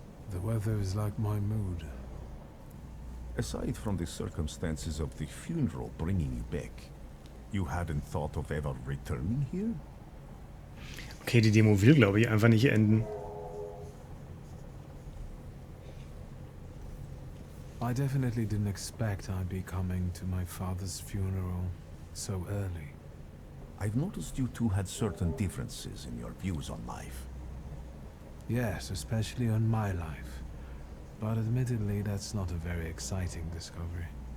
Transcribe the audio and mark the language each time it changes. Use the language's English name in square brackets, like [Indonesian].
[English] The weather is like my mood. Aside from the circumstances of the funeral bringing you back, you hadn't thought of ever returning here? [German] Okay, die Demo will, glaube ich, einfach nicht enden. [English] I definitely didn't expect I'd be coming to my father's funeral so early. I've noticed you two had certain differences in your views on life. Yes, especially on my life. But admittedly, that's not a very exciting discovery.